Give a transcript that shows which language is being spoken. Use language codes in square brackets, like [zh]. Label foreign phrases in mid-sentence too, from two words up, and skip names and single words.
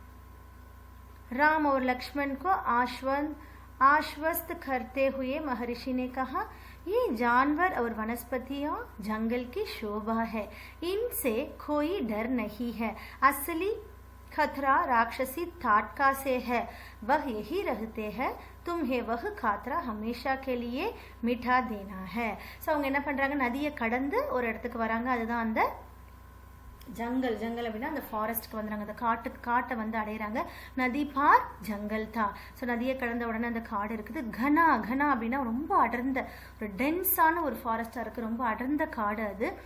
[hi] राम और लक्ष्मण को आश्वस्त करते हुए महर्षि ने कहा, ये जानवर और वनस्पतियां जंगल की शोभा है, इनसे कोई डर नहीं है. असली खतरा राक्षसी ताटका से है, वह यही रहते हैं. तुम्हें वह खतरा हमेशा के लिए मिटा देना है. [ta] ஸோ அவங்க என்ன பண்ணுறாங்க, நதியை கடந்து ஒரு இடத்துக்கு வராங்க. அதுதான் அந்த ஜங்கல். அப்படின்னா அந்த ஃபாரஸ்ட்டுக்கு வந்துடுறாங்க, அந்த காட்டை வந்து அடையிறாங்க. [hi] नदी पार जंगल था. [ta] ஸோ நதியை கடந்த உடனே அந்த காடு இருக்குது. கனா அப்படின்னா ரொம்ப அடர்ந்த ஒரு டென்ஸான ஒரு ஃபாரஸ்டாக இருக்குது, ரொம்ப அடர்ந்த காடு அது.